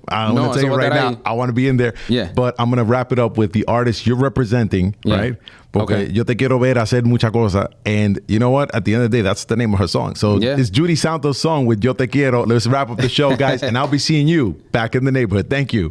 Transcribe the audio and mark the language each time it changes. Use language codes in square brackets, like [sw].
[en] I'm going to tell you right now, I want to be in there. Yeah. But I'm going to wrap it up with the artist you're representing, right? [es] Porque yo te quiero ver hacer mucha cosa. [en] And you know what? At the end of the day, that's the name of her song. So it's Judy Santos' song with Yo Te Quiero. Let's wrap up the show, guys. And I'll be seeing you back in the neighborhood. Thank you.